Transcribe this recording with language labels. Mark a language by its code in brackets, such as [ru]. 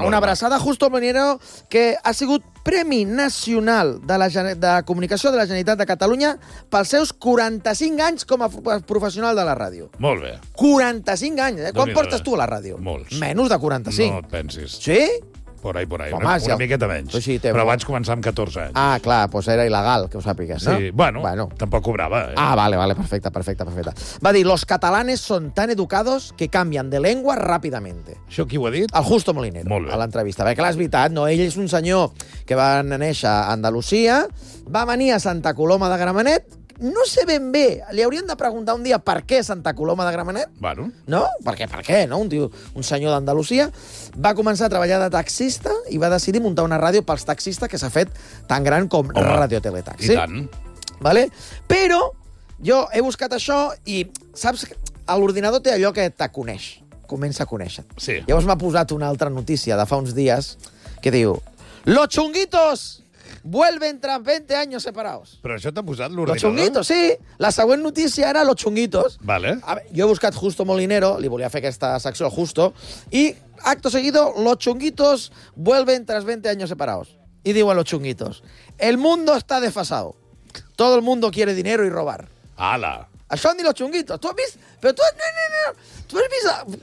[ca] Una abraçada, Justo Molinero, que ha sigut Premi Nacional de Comunicació de la Generalitat de Catalunya pels seus 45 anys com a professional de la ràdio. Molt bé. 45 anys, eh? Quan portes tu a la ràdio? Molts. Menys de 45. No et pensis. Sí? [es] Por ahí, por ahí. [ca] Home, una miqueta menys. Sí, però vaig començar amb 14 anys. Ah, clar, doncs era il·legal, que ho sàpigues, sí, no? Sí, bueno, tampoc cobrava. Eh? Ah, vale, vale, perfecte, perfecte, perfecte. Va dir, [es] los catalanes son tan educados que cambian de lengua rápidamente. [ca] Això qui ho ha dit? El Justo Molinero. Molt bé. A l'entrevista. Bé, clar, és veritat, no? Ell és un senyor que va néixer a Andalusia, va venir a Santa Coloma de Gramenet, no sé ben bé, li haurien de preguntar un dia per què Santa Coloma de Gramenet? Bueno. No? Per què, no? Un senyor d'Andalusia va començar a treballar de taxista i va decidir muntar una ràdio pels taxistes que s'ha fet tan gran com Radio Teletaxi. I tant. Vale? Però jo he buscat això i saps que l'ordinador té allò que te coneix, comença a conèixer. Sí. Llavors m'ha posat una altra notícia de fa uns dies que diu... [es] Los chunguitos... Vuelven tras 20 años separados. [ca] Però això t'ha posat l'ordinador? Los chunguitos, sí. La següent notícia era los chunguitos. Vale. A ver, jo he buscat Justo Molinero, li volia fer aquesta secció Justo, i acto seguido, [es] los chunguitos vuelven tras 20 años separados. [ca] I diuen [es] los chunguitos, el mundo está desfasado. Todo el mundo quiere dinero y robar. Ala. [ca] Això han dit los chunguitos. Tu has vist... Però tu... Tu has vist...